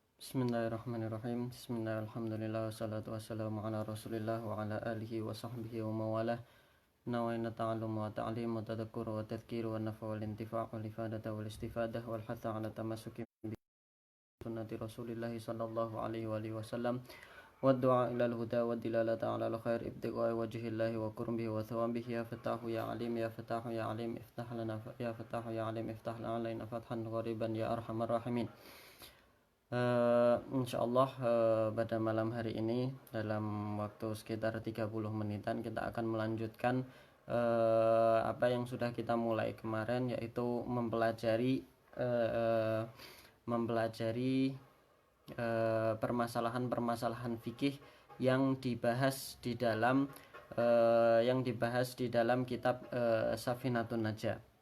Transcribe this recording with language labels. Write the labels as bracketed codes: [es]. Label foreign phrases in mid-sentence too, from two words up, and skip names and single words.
[ar] بسم الله الرحمن الرحيم. بسم الله، الحمد لله، والصلاة والسلام على رسول الله وعلى آله وصحبه ومولاه. نوينا التعلم والتعليم والتذكر والتذكير والنفع والانتفاع والإفادة والاستفادة والحث على التمسك بسنة رسول الله صلى الله عليه وعلى آله وسلم والدعاء إلى الهدى والدلالة على الخير ابتغاء وجه الله وقربه وثوابه. يا فتاح يا عليم، يا فتاح يا عليم، افتح لنا، يا فتاح يا عليم، افتح لنا فتحا غريبا يا أرحم الراحمين. [id] Insyaallah pada malam hari ini dalam waktu sekitar 30 menitan kita akan melanjutkan apa yang sudah kita mulai kemarin, yaitu mempelajari permasalahan-permasalahan fikih yang dibahas di dalam kitab Safinatun Najah.